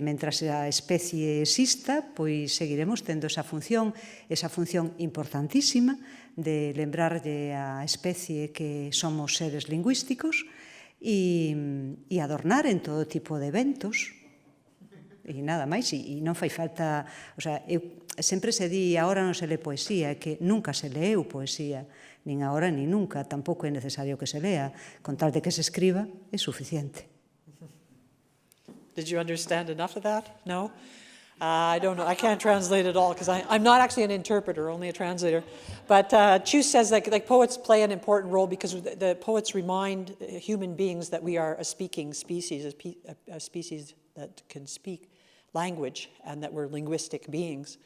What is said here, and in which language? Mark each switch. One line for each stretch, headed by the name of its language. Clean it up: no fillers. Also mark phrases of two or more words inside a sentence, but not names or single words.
Galician: Mentras a especie exista, pois seguiremos tendo esa función importantísima de lembrarlle á especie que somos seres lingüísticos e adornar en todo tipo de eventos. E nada máis, e non fai falta...
Spanish: O sea,
Galician: sempre se di, agora non se lee poesía, é que nunca se leu poesía, nin agora nin nunca, tampouco é necesario que se lea, con tal de que se escriba, é suficiente.
English: Did you understand enough of that? No? I don't know. I can't translate it all because I'm not actually an interpreter, only a translator. But Chus says that poets play an important role because the poets remind human beings that we are a speaking species, a species that can speak language, and that we're linguistic beings.